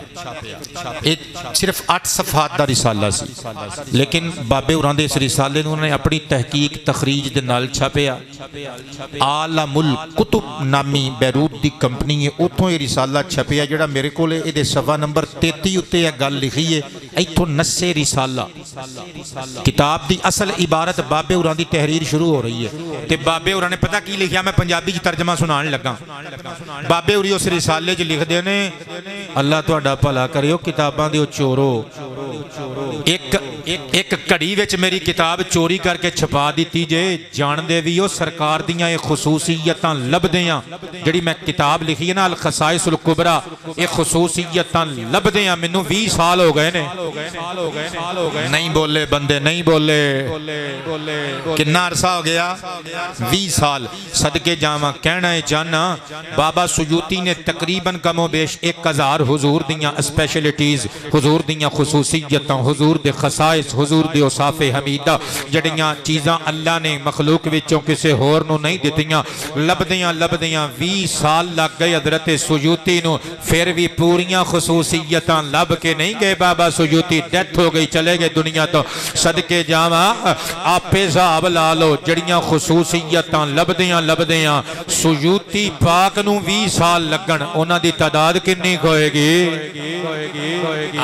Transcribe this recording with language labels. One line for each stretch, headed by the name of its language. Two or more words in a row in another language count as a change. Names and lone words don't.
Punjabi: ایک صرف 8 صفحات دا رسالہ سی, لیکن بابے ہوراں دے اس رسالے نوں انہوں نے اپنی تحقیق تخریج دے نال چھاپیا. عالم الکتب نامی بیروت دی کمپنی ہے, اتھوں یہ رسالہ چھپیا جڑا میرے کو لے دے صفحہ نمبر 33 اتے یہ گل لکھی ہے. ایتھوں نسے رسالہ کتاب دی اصل عبارت بابے ہوراں دی تحریر شروع ہو رہی ہے تے بابے ہوراں نے پتہ کی لکھیا, میں پنجابی چ ترجمہ سنان لگا. بابے ہوری اس رسالے چ لکھ دے نے اللہ تہاڈا بھلا کریو کتاباں دیو چورو, ایک کڑی وچ میری کتاب چوری کر کے چھپا دیتی جے, جان دے ویو سرکار دیاں یہ خصوصیتاں لب دیاں جڑی میں کتاب لکھی ہے نا الخصائص الکبریٰ, یہ خصوصیتاں لب دیاں مینوں 20 سال ہو گئے نے. نہیں بولے بندے, نہیں بولے. کتنا عرصہ ہو گیا؟ 20 سال. صدقے جاواں کہنا ہے جانا بابا سیوطی نے تقریباً کم و بیش 1000 حضور دیاں اسپیشلٹیز, حضور دیاں خصوصیتاں, حضور دے خصائص, حضور دے اوصاف حمیدہ جڑیاں چیزاں اللہ نے مخلوق وچوں کسے ہور نو نہیں دتیاں لب دیاں 20 سال لگ گئے حضرت سیوطی نو, پھر بھی پوریاں خصوصیتاں لب کے نہیں گئے. بابا سیوطی ڈیتھ ہو گئی, چلے گئے دنیا تو. صدقے جاواں آپ حساب لا لو جڑیاں خصوصیتاں لب دیاں سیوطی پاک نو 20 سال لگن, انہاں دی تعداد کنی ہوئے گی؟